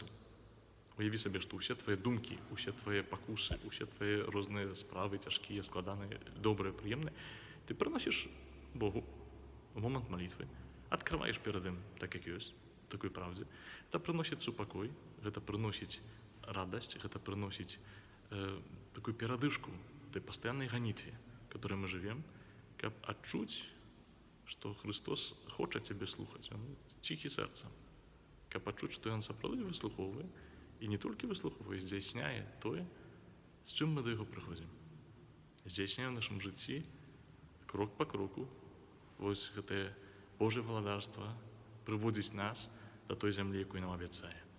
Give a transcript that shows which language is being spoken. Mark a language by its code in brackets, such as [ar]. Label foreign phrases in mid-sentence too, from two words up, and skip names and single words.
[be] Уяві сабе, што ўсе твае думкі, усе твае пакусы, усе твае розныя справы, цяжкія, складаныя, добрыя, прыемныя, ты прыносіш Богу у момант малітвы, адкрываеш перад ім так, як ёсць, такой праўдзе. Гэта прыносіць супакой, гэта прыносіць радасць, гэта прыносіць такую перадышку той пастаяннай ганітве, [ru] которой мы живем, [be] каб адчуць, што Христос хоча цябе слухаць, ён ціхі сэрцам, каб адчуць, што ён сапраўды выслухоўвае, і не толькі выслухоўвае, здзяйсняе тое, з чым мы да яго прыходзім. Здзяйсняе ў нашым жыцці крок па кроку, вось гэтае Божае валадарства прыводзіць нас да той зямлі, якую нам абяцае.